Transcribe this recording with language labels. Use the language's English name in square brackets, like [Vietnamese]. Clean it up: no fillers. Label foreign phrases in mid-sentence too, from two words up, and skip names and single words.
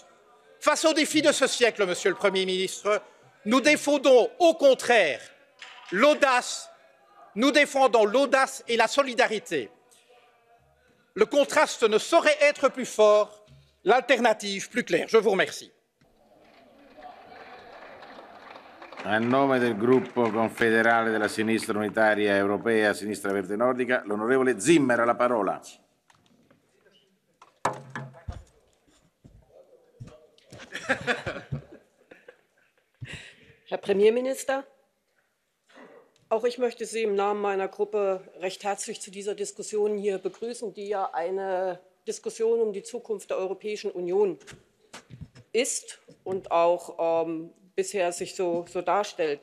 [French] Face aux défis de ce siècle, Monsieur le Premier ministre, nous défendons au contraire l'audace, et la solidarité. Le contraste ne saurait être plus fort, l'alternative plus claire. Je vous remercie. [Italian] A nome del gruppo confederale della sinistra unitaria europea, sinistra verde nordica, l'onorevole Zimmer ha la parola. [German] Herr Premierminister, auch ich möchte Sie im Namen meiner Gruppe recht herzlich zu dieser Diskussion hier begrüßen, die ja eine Diskussion um die Zukunft der Europäischen Union ist und auch bisher sich so darstellt.